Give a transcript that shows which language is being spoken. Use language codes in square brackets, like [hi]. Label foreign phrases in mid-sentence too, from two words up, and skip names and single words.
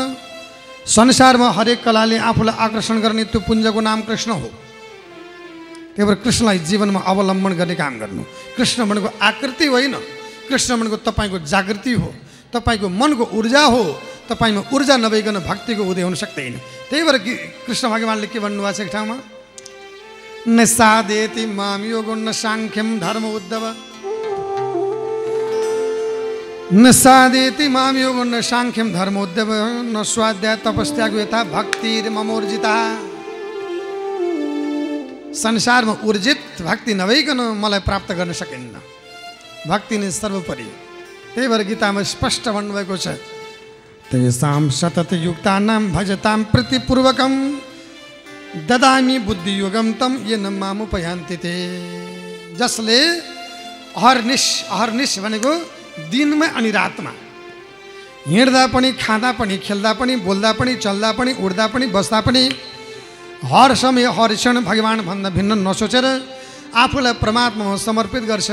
[ne] संसारमा हरेक कलाले आफूलाई आकर्षण गर्ने त्यो पुञ्जको नाम कृष्ण हो। त्यही भएर कृष्णलाई जीवनमा अवलम्बन गर्ने काम गर्नु। कृष्ण भनेको आकृति होइन, कृष्ण भनेको तपाईँको जागृति हो, तपाईँको मनको ऊर्जा हो। तपाईँमा ऊर्जा नभइकन भक्तिको उदय हुन सक्दैन। त्यही भएर कृष्ण भगवानले के भन्नुभएको छ एक ठाउँमा, [sa] न साधेति माम योगो न साङ्ख्यम धर्म उद्धव, न साधेति माम योगो न साङ्ख्यम धर्म उद्धव, न स्वाध्याय तपस्यागो यथा भक्तिर ममोर्जिता। [ne] संसारमा ऊर्जित भक्ति नभइकन मलाई प्राप्त गर्न सकिन्न। भक्ति नै सर्वोपरि। त्यही भएर गीतामा स्पष्ट भन्नुभएको छ, [sa] तेषां सतत युक्तानां भजतां प्रीतिपूर्वकं ददामि बुद्धियोगं तं येन मामुपयान्ति ते। [ne] जसले अहर्निश भनेको दिनमा अनि रातमा हिँड्दा पनि, खाँदा पनि, खेल्दा पनि, बोल्दा पनि, चल्दा पनि, उड्दा पनि, बस्दा पनि हर समय हर क्षण भगवान भन्दा भिन्न नसोचेर आफूलाई परमात्मामा समर्पित गर्छ।